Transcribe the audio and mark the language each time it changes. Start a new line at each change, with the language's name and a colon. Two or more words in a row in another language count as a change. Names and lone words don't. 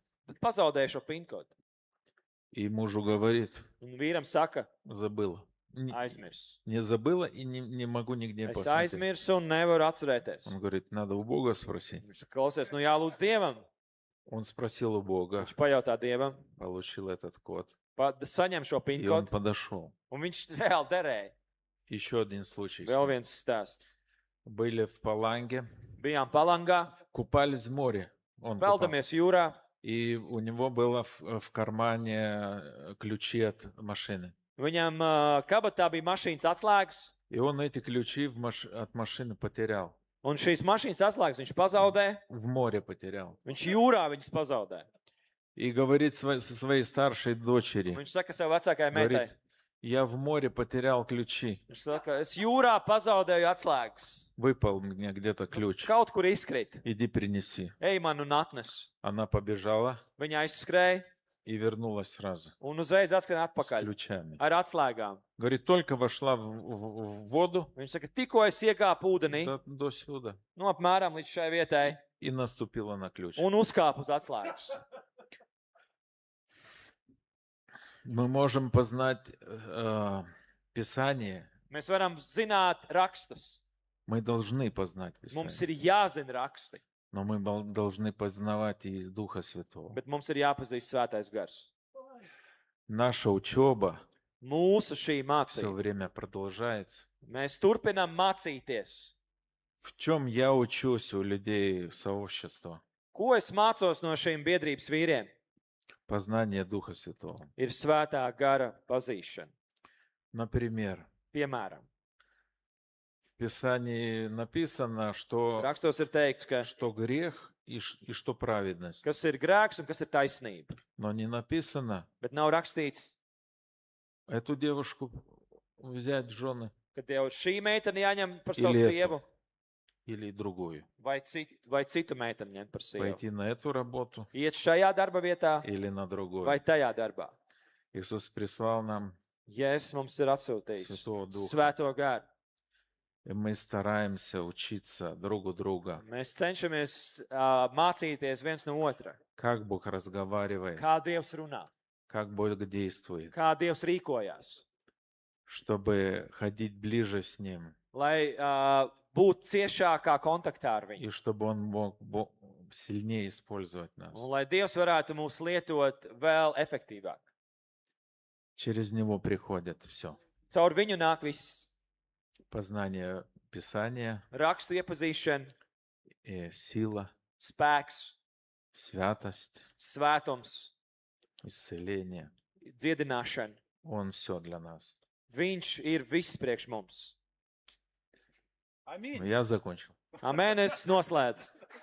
Latvian: bet pazaudēja šo PIN kodu.
Russian: И мужу говорит,
Latvian: Un vīram saka,
Russian: забыла.
Latvian: aizmirs.
Russian: Не забыла и не могу нигде
Latvian: Es
Russian: посмотреть.
Latvian: aizmirsu un nevaru atcerēties.
Russian: Он говорит, надо у Бога спросить.
Latvian: Viņš saka, klausies, nu jālūdz Dievam.
Russian: Он спросил у Бога,
Latvian: Viņš pajautā Dievam,
Russian: получил этот код.
Latvian: saņem šo PIN
Russian: И он
Latvian: kodu,
Russian: подошел.
Latvian: un viņš reāli derēja.
Russian: Еще один случай.
Latvian: Vēl viens stāsts.
Russian: Были в Паланге,
Latvian: Bijām Palangā,
Russian: купались в море. Он купался.
Latvian: peldamies jūrā,
Russian: И у него было в кармане ключи от машины.
Latvian: viņam kabatā bija mašīnas atslēgas,
Russian: И он эти ключи от машины потерял.
Latvian: un šīs mašīnas atslēgas viņš pazaudēja,
Russian: В море потерял.
Latvian: viņš jūrā viņas pazaudēja.
Russian: И говорит со своей старшей дочери,
Latvian: Viņš saka sev vecākajai meitai.
Russian: говорит, я в море потерял ключи.
Latvian: Viņš saka, es jūrā pazaudēju atslēgas.
Russian: Выпал мне где-то ключ.
Latvian: Kaut kur izkrīt.
Russian: Иди принеси.
Latvian: Ej man un atnes.
Russian: Она побежала
Latvian: Viņa aizskrēja
Russian: и вернулась сразу
Latvian: un uzreiz atskrēja
Russian: с
Latvian: atpakaļ
Russian: ключами.
Latvian: ar atslēgām.
Russian: Говорит, только вошла в воду
Latvian: Viņš saka, tikko es iekāpu ūdenī,
Russian: до сюда
Latvian: nu apmēram līdz šai vietai,
Russian: и наступила на ключ.
Latvian: un uzkāpu uz atslēgas.
Russian: Мы можем познать Писание.
Latvian: Mēs varam zināt rakstus.
Russian: Мы должны познать
Latvian: Mums
Russian: Писание.
Latvian: ir jāzina raksti,
Russian: Но мы должны познавать и Духа Святого.
Latvian: bet mums ir jāpazīst svētais gars.
Russian: Наша учеба
Latvian: Mūsu šī
Russian: все
Latvian: mācība.
Russian: время продолжается.
Latvian: Mēs turpinām mācīties.
Russian: В чем я учусь у людей сообщества?
Latvian: Ko es mācos no šīm biedrības vīriem?
Russian: Познание Духа Святого.
Latvian: Ir svētā gara pazīšana.
Russian: Например,
Latvian: Piemēram,
Russian: в Писании написано, что
Latvian: rakstos ir teikts, ka
Russian: грех и что праведность.
Latvian: kas ir grēks un kas ir taisnība.
Russian: Но не написано
Latvian: Bet nav rakstīts,
Russian: эту девушку взять в жены
Latvian: ka tev šī meitene jāņem par savu Ilietu. sievu
Russian: или другую.
Latvian: vai citu meiteni ņemt par sievu.
Russian: Пойти на эту работу
Latvian: Iet šajā darba vietā
Russian: или на другую.
Latvian: vai tajā darbā.
Russian: Иисус прислал нам,
Latvian: Jēzus mums ir atsūtījis Svēto Duhu. svēto garu.
Russian: и мы стараемся учиться друг у друга,
Latvian: Mēs cenšamies mācīties viens no otra.
Russian: как Бог разговаривает,
Latvian: Kā Dievs runā,
Russian: как Бог действует,
Latvian: kā Dievs rīkojās,
Russian: чтобы ходить ближе с Ним,
Latvian: lai būtu ciešākā kontaktā ar viņu.
Russian: и чтобы Он мог сильнее использовать нас.
Latvian: Un lai Dievs varētu mūs lietot vēl efektīvāk.
Russian: Через Него приходит все.
Latvian: Caur viņu nāk viss.
Russian: Познание Писания,
Latvian: Rakstu iepazīšana,
Russian: сила,
Latvian: spēks,
Russian: святость,
Latvian: svētums,
Russian: исцеление.
Latvian: dziedināšana.
Russian: Он все для нас.
Latvian: Viņš ir viss priekš mums.
Russian: Аминь. Я закончил.
Latvian: Amen, es noslēdzu.